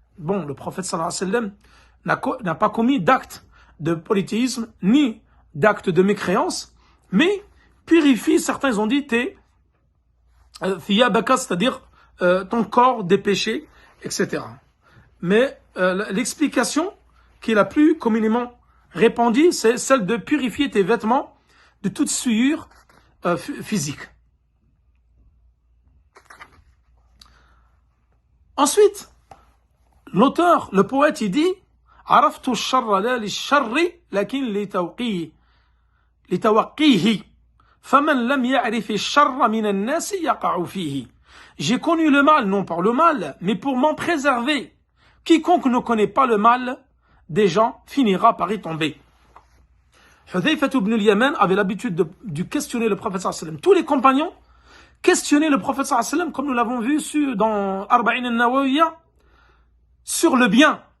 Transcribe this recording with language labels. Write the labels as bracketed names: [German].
[French] Bon, le prophète sallallahu alayhi wa sallam n'a pas commis d'acte de polythéisme ni d'acte de mécréance, mais purifie, certains ont dit, tes thiyabaka, c'est-à-dire ton corps des péchés, etc. Mais l'explication qui est la plus communément répandue, c'est celle de purifier tes vêtements de toute souillure physique. Ensuite, l'auteur, le poète, il dit [Arabic] عرفت الشر لا للشر لكن لتوقيه فمن لم يعرف الشر من الناس يقع فيه. [French] J'ai connu le mal, non par le mal, mais pour m'en préserver. Quiconque ne connaît pas le mal des gens finira par y tomber. Hudhayfa ibn al-Yaman avait l'habitude de questionner le prophète sallallahu alayhi wa sallam. Tous les compagnons questionnaient le prophète sallallahu alayhi wa sallam, comme nous l'avons vu dans Arba'in al-Nawawiyya, sur le bien.